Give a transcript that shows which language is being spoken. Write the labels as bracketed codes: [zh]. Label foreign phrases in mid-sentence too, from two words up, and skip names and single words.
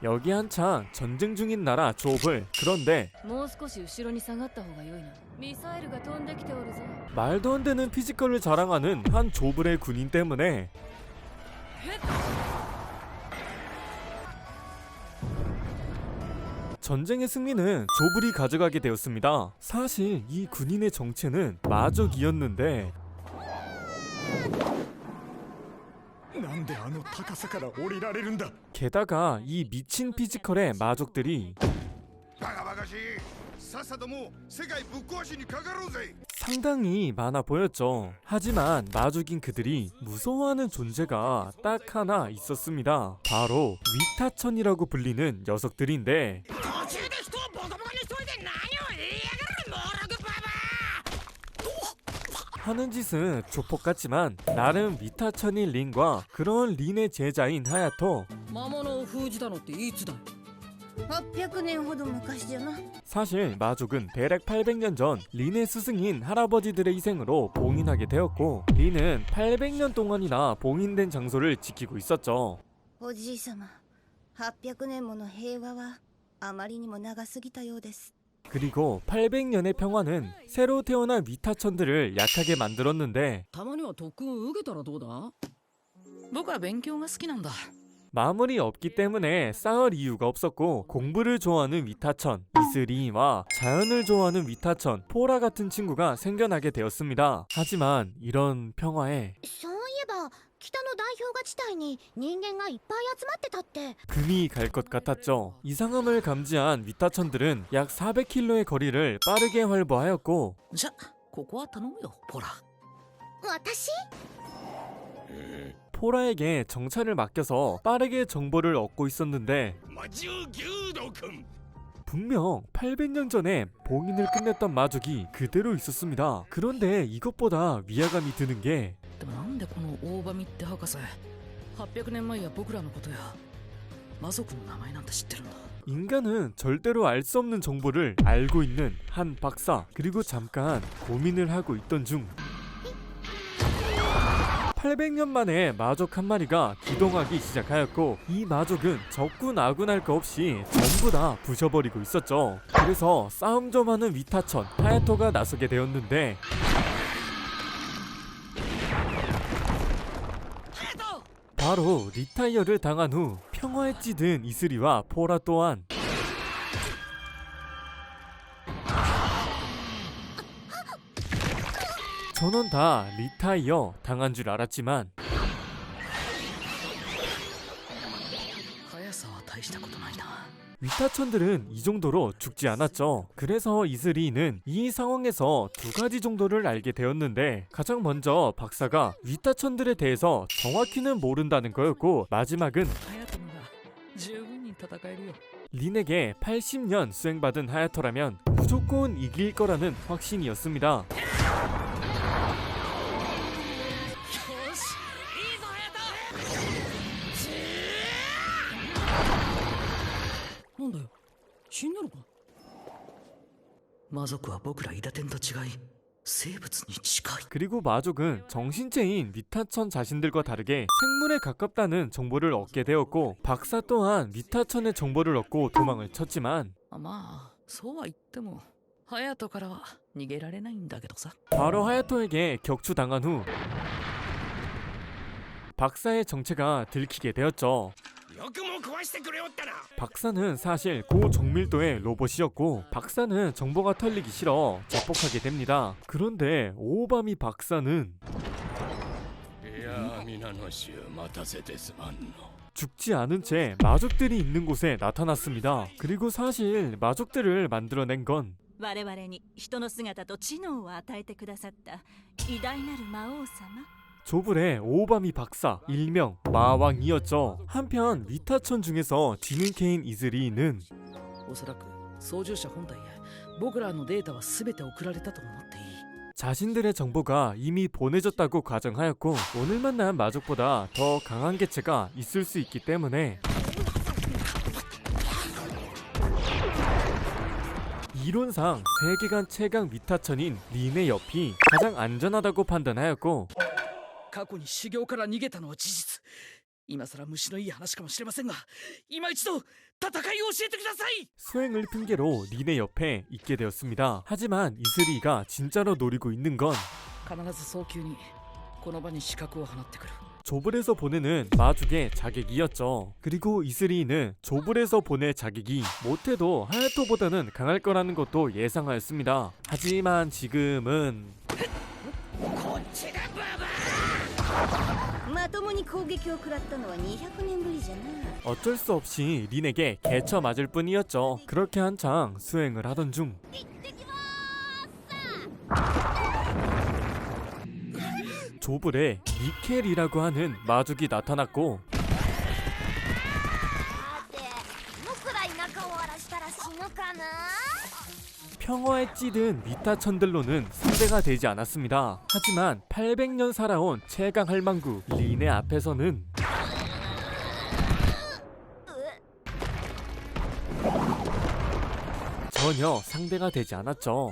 [ko] 여기 한창 전쟁 중인 나라 조블. 그런데 [ja] もう少し後ろに下がった方が良いな。ミサイルが飛んできておるぞ。 [ko] 말도 안 되는 피지컬을 자랑하는 한 조블의 군인 때문에 전쟁의 승리는 조블이 가져가게 되었습니다. 사실 이 군인의 정체는 마족이었는데 [ja] なんであの高さから降りられるんだ。 [ko] 게다가 이 미친 피지컬의 마족들이 [ja] バカバカしい。さっさともう世界ぶっ壊しにかかろうぜ。 [ko] 상당히 많아 보였죠. 하지만 마족인 그들이 무서워하는 존재가 딱 하나 있었습니다. 바로 위타천이라고 불리는 녀석들인데 [ja] 途中で人をボコボコにしといて何を言いやがるモログババ [ko] 하는 짓은 조폭 같지만 나름 위타천인 린과 그런 린의 제자인 하야토. [ja] 魔物を封じたのっていつだよ。 800年ほど昔じゃな。 [ko] 사실 마족은 대략 800년 전 린의 스승인 할아버지들의 희생으로 봉인하게 되었고 린은 800년 동안이나 봉인된 장소를 지키고 있었죠. [ja] おじい様、800年もの平和はあまりにも長すぎたようです。 [ko] 그리고 800년의 평화는 새로 태어난 위타천들을 약하게 만들었는데 [ja] たまには特訓を受けたらどうだ。僕は勉強が好きなんだ。 [ko] 마물이 없기 때문에 싸울 이유가 없었고 공부를 좋아하는 위타천 이스리와 자연을 좋아하는 위타천 포라 같은 친구가 생겨나게 되었습니다. 하지만 이런 평화에 [ja] そういえば北の代表が地帯に人間がいっぱい集まってたって。 [ko] 금이 갈 것 같았죠. 이상함을 감지한 위타천들은 약 400km의 거리를 빠르게 활보하였고 [ja] じゃここは頼むよポラ。私？ [ko] 포라에게 정찰을 맡겨서 빠르게 정보를 얻고 있었는데 [ja] 魔獣牛道君。 [ko] 분명 800년 전에 봉인을 끝냈던 마족이 그대로 있었습니다. 그런데 이것보다 위화감이 드는 게 [ja] でもなんでこの大場ミって博士800年前や僕らのことや魔族の名前なんて知ってるんだ。 [ko] 인간은 절대로 알 수 없는 정보를 알고 있는 한 박사. 그리고 잠깐 고민을 하고 있던 중 800년 만에 마족 한 마리가 기동하기 시작하였고 이 마족은 적군 아군 할 거 없이 전부 다 부셔버리고 있었죠. 그래서 싸움 좀 하는 위타천 하야토가 나서게 되었는데 바로 리타이어를 당한 후 평화에 찌든 이슬이와 포라 또한 전원 다 리타이어 당한 줄 알았지만 [ja] 速さは大したことないな。 [ko] 위타천들은 이 정도로 죽지 않았죠. 그래서 이슬이는 이 상황에서 두 가지 정도를 알게 되었는데 가장 먼저 박사가 위타천들에 대해서 정확히는 모른다는 거였고 마지막은 [ja] ハヤトのが十分に戦えるよ。 [ko] 린에게 80년 수행받은 하야토라면 무조건 이길 거라는 확신이었습니다. [ja] よしいいぞハヤト。なんだよ死んだのか。魔族は僕らイダテンと違い生物に近い。 [ko] 그리고 마족은 정신체인 위타천 자신들과 다르게 생물에 가깝다는 정보를 얻게 되었고 박사 또한 위타천의 정보를 얻고 도망을 쳤지만 [ja] まあそうは言ってもハヤトからは逃げられないんだけどさ。 [ko] 바로 하야토에게 격추당한 후 박사의 정체가 들키게 되었죠. [ja] よくも壊してくれおったな。 [ko] 박사는 사실 고정밀도의 로봇이었고 박사는 정보가 털리기 싫어 접촉하게 됩니다. 그런데 오바미 박사는 [ja] いや皆の衆待たせてすまんの。 [ko] 죽지 않은 채 마족들이 있는 곳에 나타났습니다. 그리고 사실 마족들을 만들어낸 건 [ja] 我々に人の姿と知能を与えてくださった偉大なる魔王様。 [ko] 조블의 오바미 박사 일명 마왕이었죠. 한편 위타천 중에서 지능캐인 이즈리는 [ja] おそらく操縦者本体へ僕らのデータは全て送られたと思っていい。 [ko] 자신들의 정보가 이미 보내졌다고 가정하였고 오늘 만난 마족보다 더 강한 개체가 있을 수 있기 때문에 이론상 세계관 최강 위타천인 린의 옆이 가장 안전하다고 판단하였고 [ja] 過去に修行から逃げたのは事実。 今さら虫のいい話かもしれませんが、今一度戦いを教えてください。 [ko] 수행을 핑계로 린의 옆에 있게 되었습니다. 하지만 이슬이가 진짜로 노리고 있는 건 [ja] 必ず早急にこの場に刺客を放ってくる。 [ko] 조블에서 보내는 마죽의 자객이었죠. 그리고 이슬이는 조블에서 보낼 자객이 못해도 하야토보다는 강할 거라는 것도 예상하였습니다. 하지만 지금은 [ja] こっちだババまともに攻撃を食らったのは200年ぶりじゃな。 [ko] 어쩔 수 없이 린에게 개쳐 맞을 뿐이었죠. 그렇게 한창 수행을 하던 중 조블에 니켈이라고 하는 마죽이 나타났고 [ja] って僕ら田舎を荒らしたら死ぬかな。 [ko] 평화에 찌든 위타천들로는 상대가 되지 않았습니다. 하지만 800년 살아온 최강 할망구 린의 앞에서는 전혀 상대가 되지 않았죠.